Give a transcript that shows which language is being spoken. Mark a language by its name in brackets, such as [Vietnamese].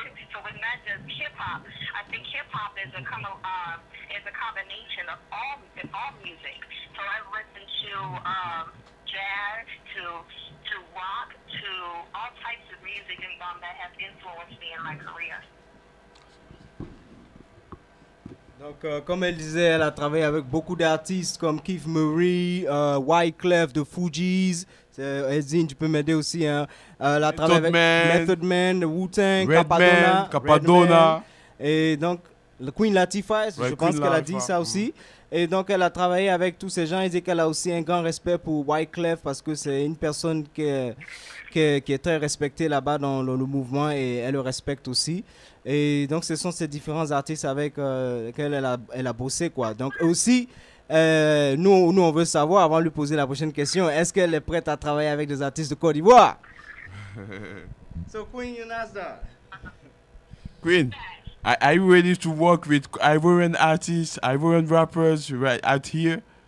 [English] So it's not just hip hop. I think hip hop is a combination of all music. So I listen to jazz, to rock, to all types of music that has influenced me in my career. [French] Donc, comme elle disait, elle a travaillé avec beaucoup d'artistes comme Keith Murray, Wyclef, The Fugees. Ezine, tu peux m'aider aussi. Hein. Elle a travaillé avec Method Man, Wu-Tang, Capadonna. Et donc, le Queen Latifah, je pense qu'elle a dit ça aussi. Et donc, elle a travaillé avec tous ces gens. Elle dit qu'elle a aussi un grand respect pour Wyclef parce que c'est une personne qui est très respectée là-bas dans le mouvement et elle le respecte aussi. Et donc, ce sont ces différents artistes avec lesquels elle a bossé, quoi. Donc, aussi, nous, on veut savoir, avant de lui poser la prochaine question, est-ce qu'elle est prête à travailler avec des artistes de Côte d'Ivoire? [English] So, Queen Yunazda. Queen, are you ready to work with Ivorian artists, Ivorian rappers right out here?